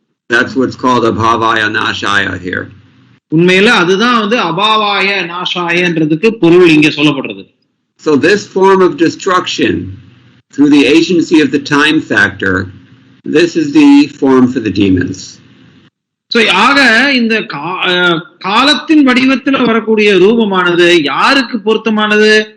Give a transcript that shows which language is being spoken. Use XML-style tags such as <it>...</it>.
<en>That's what's called abhavaya nashaya here.</en> <ta>உண்மையில அதுதான் வந்து அபாவாய நாஷாயன்றதுக்கு பொருள் இங்க சொல்லப்படுறது.</ta> <en>So this form of destruction through the agency of the time factor, this is the form for the demons.</en> <ta>So ஆக இந்த காலத்தின் வடிவத்தில் வரக்கூடிய ரூபமானது யாருக்கு பொருத்தமானது?</ta>